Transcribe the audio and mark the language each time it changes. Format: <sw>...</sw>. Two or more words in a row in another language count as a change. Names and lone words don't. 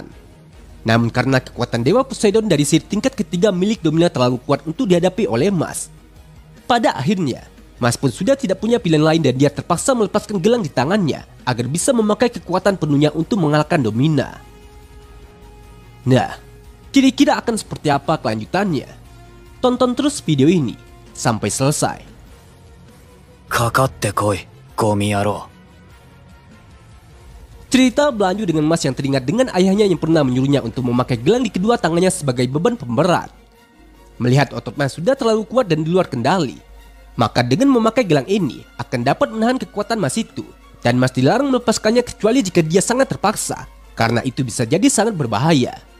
<id>Namun karena kekuatan Dewa Poseidon dari sihir tingkat ketiga milik Domina terlalu kuat untuk dihadapi oleh Mas, pada akhirnya Mas pun sudah tidak punya pilihan lain dan dia terpaksa melepaskan gelang di tangannya agar bisa memakai kekuatan penuhnya untuk mengalahkan Domina. Nah, kira-kira akan seperti apa kelanjutannya? Tonton terus video ini sampai selesai.</id> <ja>かかってこい、ゴミ野郎。</ja> <id>Cerita berlanjut dengan Mas yang teringat dengan ayahnya yang pernah menyuruhnya untuk memakai gelang di kedua tangannya sebagai beban pemberat. Melihat otot Mas sudah terlalu kuat dan di luar kendali, maka dengan memakai gelang ini akan dapat menahan kekuatan Mas itu, dan Mas dilarang melepaskannya kecuali jika dia sangat terpaksa, karena itu bisa jadi sangat berbahaya.</id>